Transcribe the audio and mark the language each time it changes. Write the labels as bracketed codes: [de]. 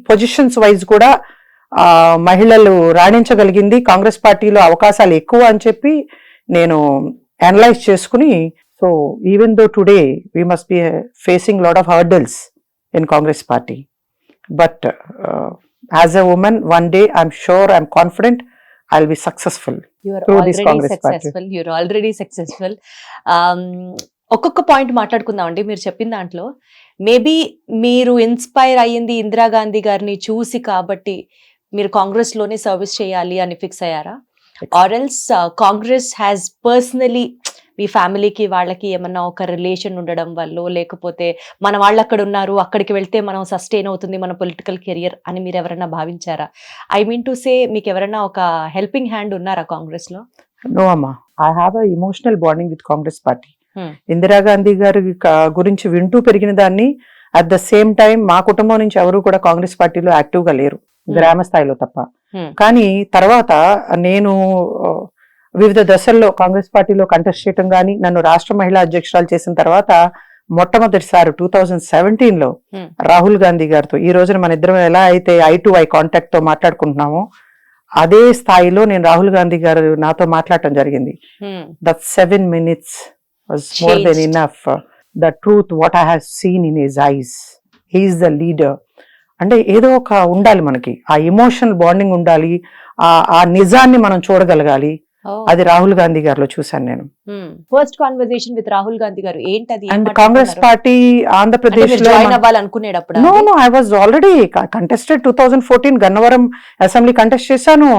[te] Positions wise కూడా మహిళలు రాణించగలిగింది. కాంగ్రెస్ పార్టీలో అవకాశాలు ఎక్కువ అని చెప్పి నేను అనలైజ్ చేసుకుని, [en] so even though today we must be facing a lot of hurdles in Congress party, but as a woman one day I'm sure, I'm confident I'll be successful through this Congress party. You're already successful. [te] ఒక్కొక్క point మాట్లాడుకుందాం అండి. మీరు చెప్పిన దాంట్లో maybe మీరు inspire అయ్యింది ఇందిరాగాంధీ గారిని చూసి కాబట్టి మీరు కాంగ్రెస్ లోనే సర్వీస్ చేయాలి అని ఫిక్స్ అయ్యారా? [en] or else Congress has personally [te] మీ ఫ్యామిలీకి వాళ్ళకి ఏమన్నా ఒక రిలేషన్ ఉండడం వల్ల, లేకపోతే మన వాళ్ళు అక్కడ ఉన్నారు, అక్కడికి వెళ్తే మనం సస్టైన్ అవుతుంది మన పొలిటికల్ కెరియర్ అని మీరు ఎవరైనా భావించారా? [en] I mean to say [te] మీకు ఎవరైనా ఒక హెల్పింగ్ హ్యాండ్ ఉన్నారా కాంగ్రెస్ లో? [en] No అమ్మా, I have a emotional bonding with Congress party. [te] Indira Gandhi గారి గురించి వింటూ పెరిగిన దాన్ని. అట్ ద సేమ్ టైం మా కుటుంబం నుంచి ఎవరు కూడా కాంగ్రెస్ పార్టీలో యాక్టివ్ గా లేరు, గ్రామ స్థాయిలో తప్ప. కానీ తర్వాత నేను వివిధ దశల్లో కాంగ్రెస్ పార్టీలో కంటెస్ట్ చేయటం కానీ, నన్ను రాష్ట్ర మహిళా అధ్యక్షురాలు చేసిన తర్వాత మొట్టమొదటిసారి 2017లో రాహుల్ గాంధీ గారితో, ఈ రోజున మన ఇద్దరం ఎలా అయితే ఐ టు ఐ కాంటాక్ట్ తో మాట్లాడుకుంటున్నామో అదే స్థాయిలో నేను రాహుల్ గాంధీ గారు నాతో మాట్లాడటం జరిగింది. [en] That 7 minutes was more than enough. The truth what I have seen in his eyes. He is the leader. [te] అంటే ఏదో ఒక ఉండాలి మనకి, ఆ ఎమోషనల్ బాండింగ్ ఉండాలి, ఆ నిజాన్ని మనం చూడగలగాలి. అది రాహుల్ గాంధీ గారిలో చూశాను నేను. [en] first conversation with [te] Rahul Gandhi గారు ఏంటది? అండ్ కాంగ్రెస్ పార్టీ ఆంధ్రప్రదేశ్ లో join అవ్వాలనుకునేటప్పుడు? [en] No, I was already contested. 2014 [te] Gannavaram assembly contest చేశాను.